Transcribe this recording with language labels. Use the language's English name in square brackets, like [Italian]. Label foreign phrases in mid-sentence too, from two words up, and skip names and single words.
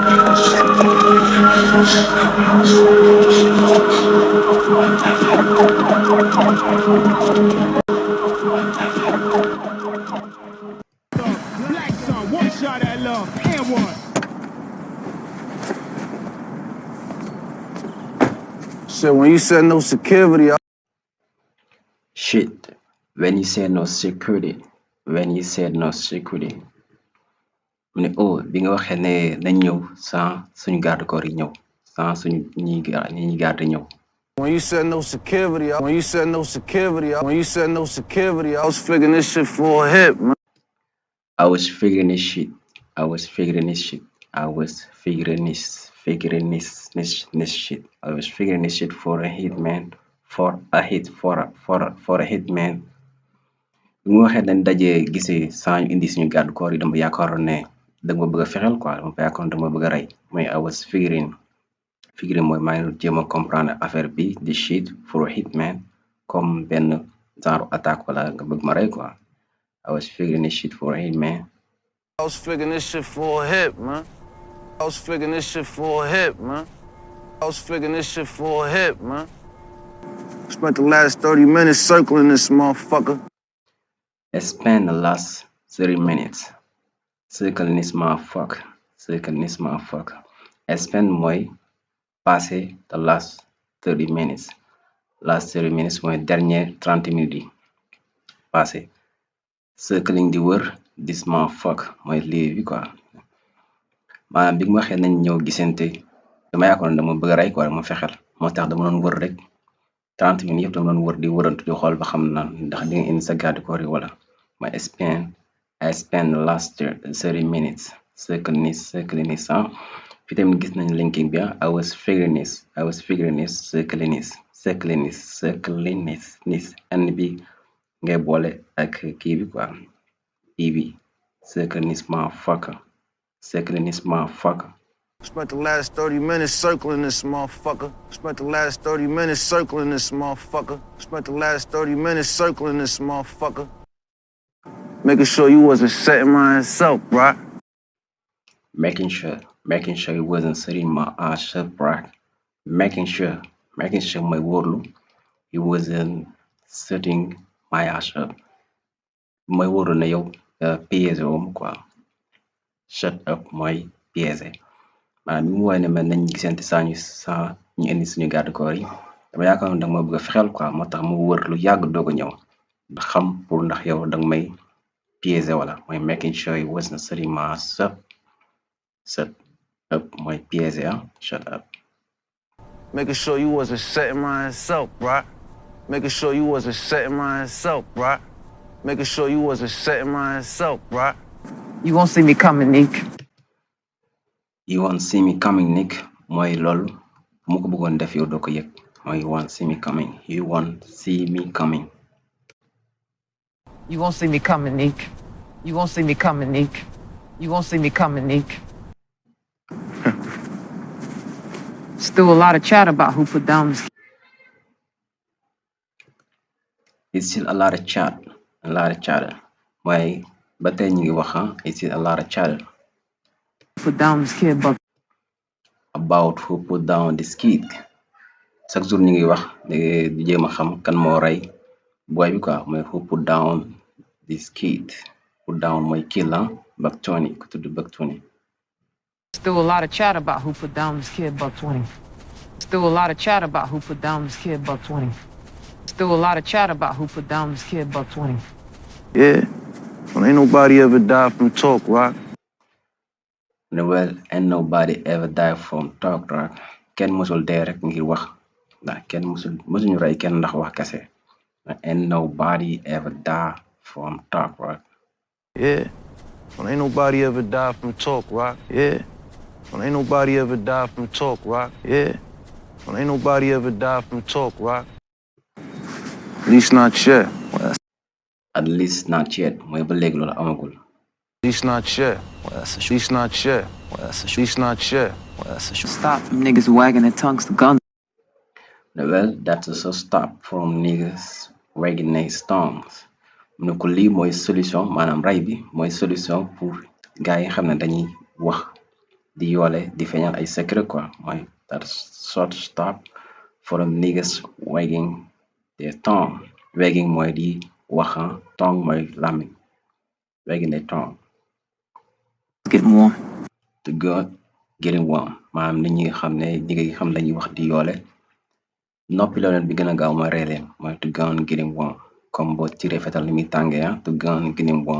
[English] Black son, one shot at love, and one. Shit, when you said no security, Shit, when you said no security, when you said no security. [Wolof] mu ne oh bi nga waxee ne nañ ñëw sans suñu [French] garde corps [Wolof] yi ñëw sans suñu ñi garde ñëw. [English] when you said no security, when you said no security, when you said no security, I was figuring this shit for a hit, man. I was figuring this shit. I was figuring this shit. I was figuring this shit. I was figuring this shit for a hit, man. For a hit, for a hit, man. [Wolof] bi mu waxee dañ dajee gisee sans ñu indi suñu [French] garde corps [Wolof] yi dama yaakaaroon ne da nga ma bëgg a fexeel quoi dama yaakaaroon da nga ma bëgg a rey mais [English] I was figuring [Wolof] mooy maa ngi jéem a [French] comprendre affaire [Wolof] bi di [English] shit for a hit, [Wolof] man, comme benn genre attaque wala nga bëgg ma rey quoi. [English] I was figuring this shit for a hit, man. I was figuring this shit for a hit, man. I was figuring this shit for a hit, man. I was figuring this shit for a hit, man. Spent the last 30 minutes circling this motherfucker. I spent the last 30 minutes circling this motherfucker. I spent mooy passé the last 30 minutes. Last 30 minutes [Wolof] mooy [French] dernier 30 minutes [Wolof] yi passé. Circling di wër [English] this motherfucker [Wolof] mooy lii bi quoi. maanaam bi nga waxee nañ ñëw gisante dama yaakaar dama bëgg a rey quoi dama fexeel moo tax dama doon wër rek 30 minutes yëpp dama doon wër di wërantu di xool ba xam na ndax di nga indi sa [French] garde corps [Wolof] yi wala. [English] I spent the last 30 minutes circling this [Wolof] fi tamit gis nañ [English] linking bi I was figuring this circling this and [Wolof] bi ngay boole ak kii bi quoi bi [English] circling this motherfucker. Spent the last 30 minutes circling this motherfucker. Spent the last 30 minutes circling this motherfucker. Spent the last 30 minutes circling this motherfucker. Making sure you wasn't setting my ass up, bro. Making sure you wasn't setting my ass up, bro. Making sure [Wolof] mooy wóorlu [English] you wasn't setting my ass up [Wolof] mooy wóorlu ne yow piégé woo quoi. [English] Shut up [Wolof] mooy piégé maanaam bi mu woowee ne man nañ gisante saa ñu indi suñu [French] garde corps [Wolof] yi dama yaakaar danga ma bëgg a fexeel quoi moo tax mu wër lu yàgg doog a ñëw ndax xam pour ndax yow danga may piégé wala mooy [English] making sure you wasn't setting my ass up. Shut up [Wolof] mooy piégé [English] shut up. Making sure you wasn't setting my ass up, bro. Making sure you wasn't setting my ass up, bro. Making sure you wasn't setting my ass up, bro. You won't see me coming, Nick. You won't see me coming, Nick. [Wolof] mooy loolu mu ko bëggoon def yow doo ko yëg mooy [English] you won't see me coming. You won't see me coming. You won't see me coming, Nick. You won't see me coming, Nick. You won't see me coming, Nick. Still a lot of chat about who put down this. It's still a lot of chat. [Wolof] mooy ba tey ñu ngi wax [English] it's still a lot of chat. Put down this kid, but About who put down this kid. [French] Chaque jour [Wolof] ñu ngi wax di jéem a xam kan moo rey boy bi quoi mooy [English] who put down this kid. Put down [Wolof] mooy kill Buck 20 ku tudd Buck 20. [English] still a lot of chat about who put down this kid, Buck 20. Still a lot of chat about who put down this kid, Buck 20. Still a lot of chat about who put down this kid, Buck 20. Yeah. Well, ain't nobody ever died from talk, Rock. Well, ain't nobody ever died from talk, Rock. [Wolof] Kenn musul dee rek ngir wax ndax kenn musuñu rey kenn ndax wax kese. [English] Ain't nobody ever died from talk, Rock. Yeah. Well, ain't nobody ever died from talk, Rock. Yeah. Well, ain't nobody ever died from talk, Rock. Yeah. Well, ain't nobody ever died from talk, Rock. At least not yet. Well, at least not yet [Wolof] mooy ba léegi loolu amagul. [English] at least not yet. Well, at least not yet. Well, at least not yet. Well, Stop from niggas wagging their tongues to guns. Well, that's a stop from niggas wagging their tongues. [Wolof] mu ne ko lii mooy solution maanaam rey bi mooy solution pour gars yi xam ne dañuy wax di yoole di feeñal ay secret quoi mooy [English] that short stop from niggas wagging their tongue. [Wolof] Wagging mooy di wax tongue mooy làmmiñ [English] wagging their tongue. Getting warm. To go getting warm [Wolof] maanaam nit ñi xam ne ñi nga xam dañuy wax di yoole noppi la leen bi gën a gaaw mooy rey leen mooy [English] to go getting warm [Wolof] comme boo tiré fetal ni muy tàngee to go getting warm.